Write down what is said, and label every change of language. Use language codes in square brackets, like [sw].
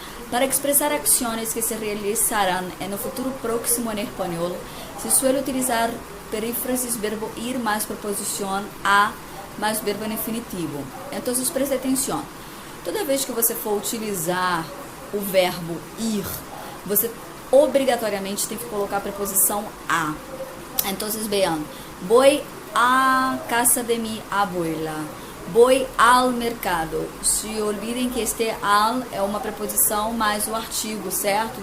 [es] Para expresar acciones que se realizarán en el futuro próximo en español, se suele utilizar perífrasis verbo ir más preposición a mais verbo en infinitivo. [pt] Então, preste atenção. Toda vez que você for utilizar o verbo ir, você obrigatoriamente tem que colocar a preposição a. [es] Então, vean, voy a casa de mi abuela, voy al mercado. [pt] Se olvidem que este al é uma preposição mais o artigo, certo?